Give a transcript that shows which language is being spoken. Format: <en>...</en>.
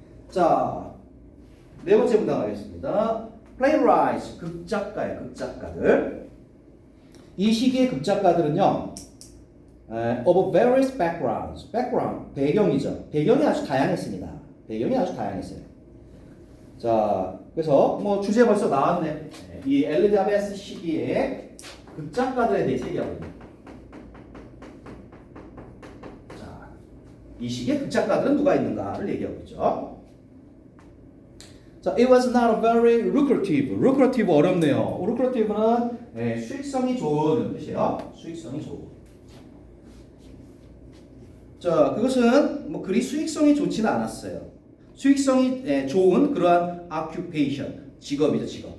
<ko>자, 네 번째 문단 가겠습니다. playwrights 극작가들. 이 시기의 극작가들은요.</ko> <en>of various backgrounds.</en> <ko>background 배경이죠. 배경이 아주 다양했습니다. 배경이 아주 다양했어요. 자, 그래서 뭐 주제 벌써 나왔네. 이 엘리자베스 시기에 극작가들에 대해서 얘기하거든요. 자, 이 시기에 극작가들은 누가 있는가를 얘기하고 있죠.</ko> <en>자, it was not a very lucrative.</en> <ko>lucrative 어렵네요. lucrative는 수익성이 좋은 뜻이에요. 수익성이 좋은. 자, 그것은 뭐 그리 수익성이 좋지는 않았어요. 수익성이 좋은 그러한 occupation, 직업이죠, 직업.</ko>